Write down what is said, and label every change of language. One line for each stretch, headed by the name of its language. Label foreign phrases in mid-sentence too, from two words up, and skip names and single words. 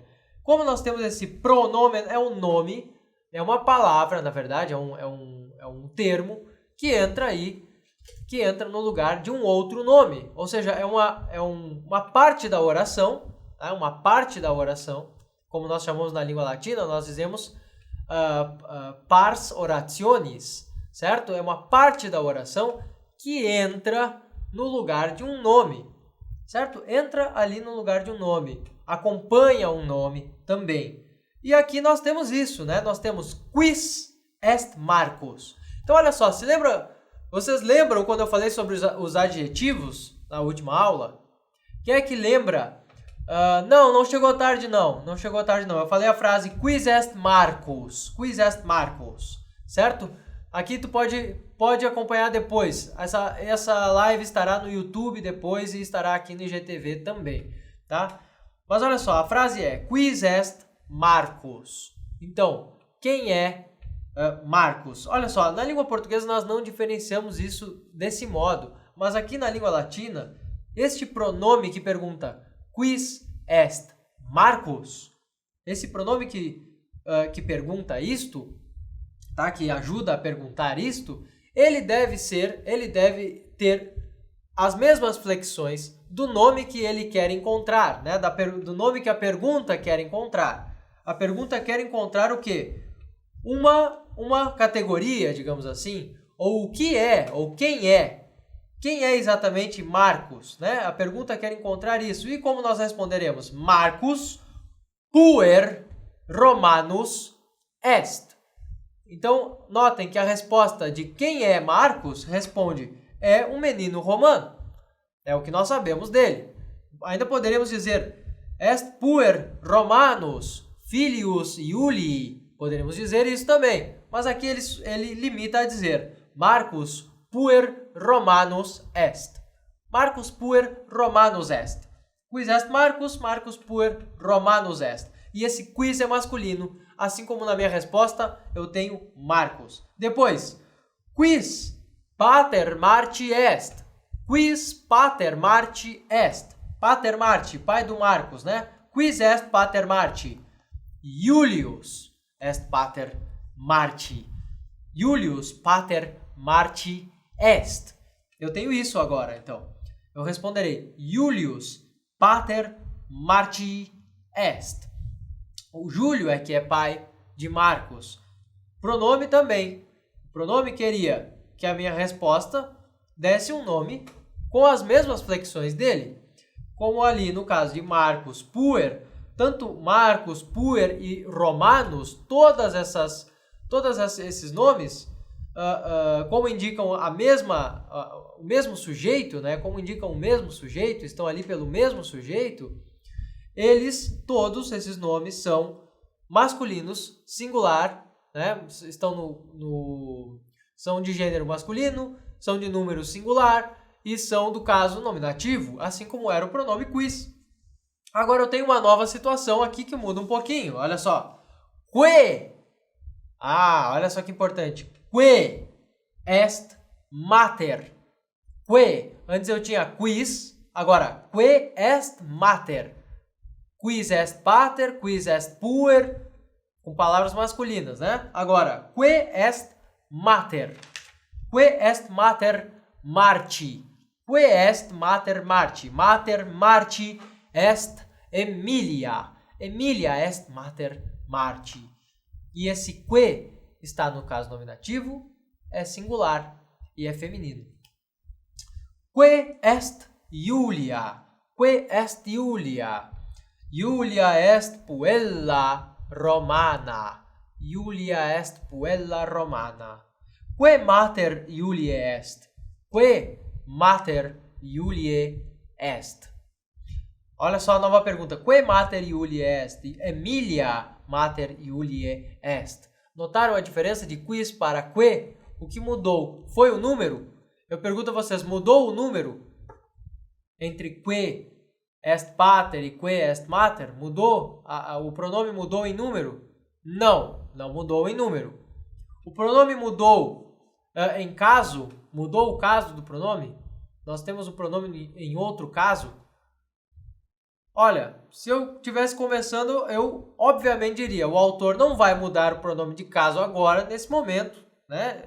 Portuguese: Como nós temos esse pronomen, é um nome, é uma palavra, na verdade, é um termo que entra no lugar de um outro nome. Ou seja, é uma parte da oração, tá? Uma parte da oração, como nós chamamos na língua latina, nós dizemos
Latin: pars orationis,
Portuguese: certo? É uma parte da oração que entra no lugar de um nome, certo? Entra ali no lugar de um nome, acompanha um nome também. E aqui nós temos isso, né? Nós temos
Latin: quis est Marcus.
Portuguese: Então, olha só, vocês lembram quando eu falei sobre os adjetivos na última aula? Quem é que lembra? Não chegou tarde não. Não chegou tarde não.
Latin: Eu falei a frase quis est Marcus. Quis est Marcus.
Portuguese: Certo? Aqui tu pode acompanhar depois. Essa live estará no YouTube depois e estará aqui no IGTV também, tá? Mas olha só, a frase é
Latin: quis est Marcus.
Portuguese: Então, quem é Marcus? Olha só, na língua portuguesa nós não diferenciamos isso desse modo, mas aqui na língua latina, este pronome que pergunta
Latin: quis est Marcus,
Portuguese: esse pronome que pergunta isto, tá? Que ajuda a perguntar isto, ele deve ter as mesmas flexões do nome que ele quer encontrar, né? Do nome que a pergunta quer encontrar. A pergunta quer encontrar o quê? Uma categoria, digamos assim, ou o que é, ou quem é. Quem é exatamente Marcus, né? A pergunta quer encontrar isso. E como nós responderemos?
Latin: Marcus puer Romanus est.
Portuguese: Então, notem que a resposta de quem é Marcos responde é um menino romano. É o que nós sabemos dele. Ainda poderíamos dizer
Latin: est puer Romanus filius Iulii.
Portuguese: Poderíamos dizer isso também. Mas aqui ele limita a dizer
Latin: Marcus puer Romanus est. Marcus puer Romanus est. Quis est Marcus, Marcus puer Romanus est.
Portuguese: E esse quis é masculino, assim como na minha resposta eu tenho Marcos. Depois,
Latin: quis pater Marti est. Quis pater Marti est. Pater Marti,
Portuguese: pai do Marcos, né?
Latin: Quis est pater Marti? Iulius est pater Marti. Iulius pater Marti est.
Portuguese: Eu tenho isso agora, então. Eu responderei
Latin: Iulius pater Marti est.
Portuguese: O Júlio é que é pai de Marcos. Pronome também. O pronome queria que a minha resposta desse um nome com as mesmas flexões dele. Como ali no caso de
Latin: Marcus puer,
Portuguese: tanto Marcus puer e Romanus, todos esses nomes, como indicam o mesmo sujeito, né? Como indicam o mesmo sujeito, estão ali pelo mesmo sujeito, todos esses nomes são masculinos, singular, né? São de gênero masculino, são de número singular e são do caso nominativo, assim como era o pronome quis. Agora eu tenho uma nova situação aqui que muda um pouquinho, olha só. Que, olha só que importante.
Latin: Que est mater.
Portuguese: Que, antes eu tinha quis, agora
Latin: que est mater. Quis est pater, quis est puer,
Portuguese: com palavras masculinas, né?
Latin: Agora, que est mater. Que est mater Marti. Que est mater Marti. Mater Marti est Emilia. Emilia est mater Marti.
Portuguese: E esse que está no caso nominativo, é singular e é feminino.
Latin: Que est Iulia. Que est Iulia. Iulia est puella romana. Iulia est puella romana. Que mater Iuliae est. Que mater Iuliae est.
Portuguese: Olha só a nova pergunta.
Latin: Que mater Iuliae est? Emilia mater Iuliae est.
Portuguese: Notaram a diferença de quis para que? O que mudou foi o número? Eu pergunto a vocês, mudou o número entre
Latin: que est pater
Portuguese: e
Latin: que est mater?
Portuguese: Mudou? O pronome mudou em número? Não, não mudou em número. O pronome mudou em caso? Mudou o caso do pronome? Nós temos o pronome em outro caso? Olha, se eu estivesse conversando, eu obviamente diria, o autor não vai mudar o pronome de caso agora, nesse momento, né?